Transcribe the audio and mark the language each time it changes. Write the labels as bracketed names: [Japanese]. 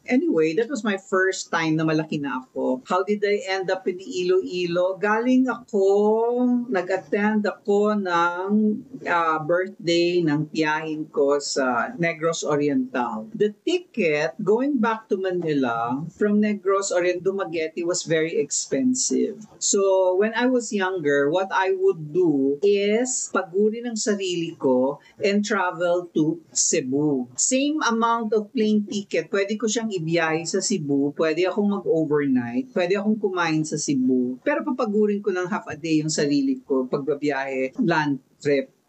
[English] Anyway, that was my first time [Filipino] na malaki na ako. [English] How did I end up in Iloilo? [Filipino] Galing ako, nag-attend ako ng birthday ng tiyahin ko sa Negros Oriental. [English] The ticket going back to Manila from Negros Oriental Dumaguete was very expensive. So, when I was younger, what I would do is [Filipino] paguri ng sarili ko [English] and travel to Cebu. [Filipino] Same amount of plane ticket, pwede ko siyang ibiyahe sa Cebu, pwede akong mag-overnight, pwede akong kumain sa Cebu, pero papagurin ko ng [English] half a day [Filipino] yung sarili ko pagbabiyahe, [English] land trip.